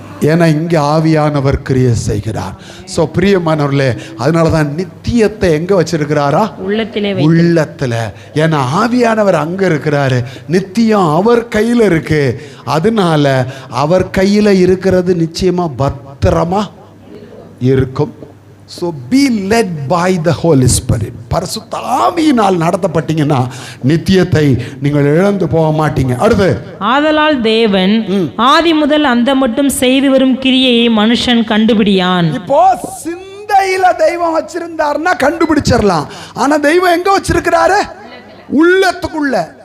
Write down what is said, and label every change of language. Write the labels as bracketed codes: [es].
[ta] ஏன்னா இங்க ஆவியானவர் கிரியை செய்கிறார். சோ பிரியமானவர்களே, அதனாலதான் நித்தியத்தை எங்க வச்சிருக்கிறாரா? உள்ளத்துல. ஏன்னா ஆவியானவர் அங்க இருக்கிறாரு, நித்தியம் அவர் கையில இருக்கு. அதனால அவர் கையில இருக்கிறது நிச்சயமா பத்திரமா இருக்கும். [en] So be led by the Holy Spirit. [ta] பரிசுத்த ஆவியினால் நடத்தப்பட்டீங்கன்னா நித்தியத்தை நீங்கள் இழந்து போக மாட்டீங்க. அடுத்து, ஆதலால் தேவன் ஆதி முதல் அந்த மட்டும் செய்து வரும் கிரியையை மனுஷன் கண்டுபிடியான். இப்போ சிந்தையில தெய்வம் வச்சிருந்தாருன்னா கண்டுபிடிச்சிடலாம். ஆனா தெய்வம் எங்க வச்சிருக்கிறாரு? உள்ளத்துக்குள்ள.